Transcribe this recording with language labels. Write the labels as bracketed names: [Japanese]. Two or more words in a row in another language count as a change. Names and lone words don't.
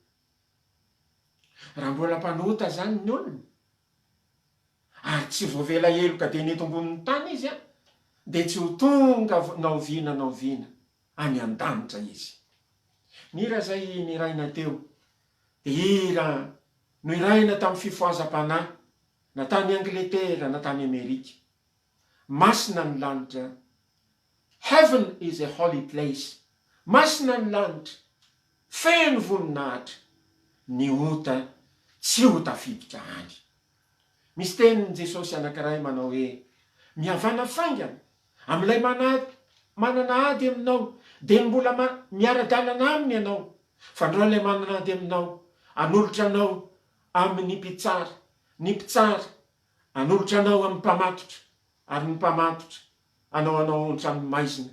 [Malagasy] Raha mbola mpanota zany ny olona ary tsy voavela eloka dia ny eto ambonin'ny tany izy dia tsy ho tonga naoviana any an-danitra izy. Ny hira zay niraina teo dia hira no iraina tamin'ny fifoazam-panahy na tany Angletera na tany Amerika. Masina ny lanitra, [English] heaven is a holy place. [Malagasy] Masina ny lanitra, feno voninahitra, ny ota tsy ho tafiditra any. Misy tenin'i Jesosy anankiray manao hoe mihavana faingana amin'ilay manana ady aminao dia mbola miara-dalana aminy ianao, fa ndreo ilay manana ady aminao anolotra anao amin'ny mpitsara, ny mpitsara anolotra anao amin'ny mpamatotra, ary ny mpamatotra anao hatramin'ny maizina.